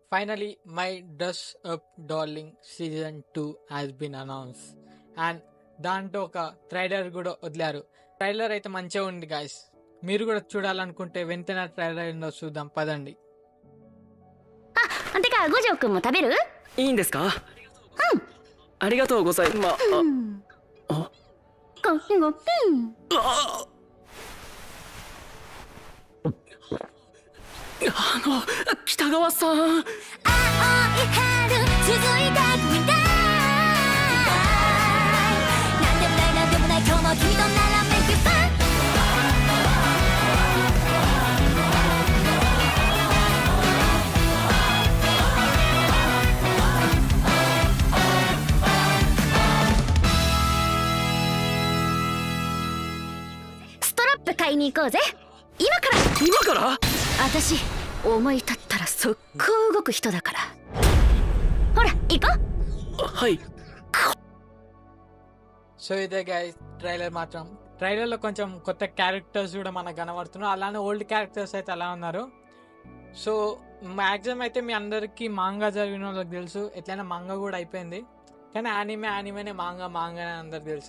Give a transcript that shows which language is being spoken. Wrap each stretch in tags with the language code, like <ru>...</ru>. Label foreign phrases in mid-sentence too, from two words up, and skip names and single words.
<en>Finally, my Dress Up Darling Season 2 has been announced.</en> <te>And దాంట్లో ఒక ట్రైలర్ కూడా వదిలారు. ట్రైలర్ అయితే మంచిగా ఉంది గాయస్. మీరు కూడా చూడాలనుకుంటే వెంటనే ట్రైలర్ ఏందో చూద్దాం పదండి.</te> <ja>てか五条くんも食べる？いいんですか？ありがとうございます。北川さん。青い春続いてくみたい。なんでもないなんでもない今日も君となら</ja> <en>make it fun。</en> <ja>ストラップ買いに行こうぜ。今から私思い立ったら速攻動く人だから。ほら行こう。はい。</ja> <te>సో ఇదే గైస్ ట్రైలర్ మాత్రం. ట్రైలర్లో కొంచెం కొత్త క్యారెక్టర్స్ కూడా మనకు కనబడుతున్నారు. అలానే</te> <en>old characters</en> <te>అయితే అలా ఉన్నారు.</te> <en>so maximum</en> <te>అయితే మీ అందరికీ మాంగా జరిగిన వాళ్ళకి తెలుసు. ఎట్లయినా మాంగా కూడా అయిపోయింది, కానీ యానిమేనే మాంగా అని అందరికి తెలుసు.</te>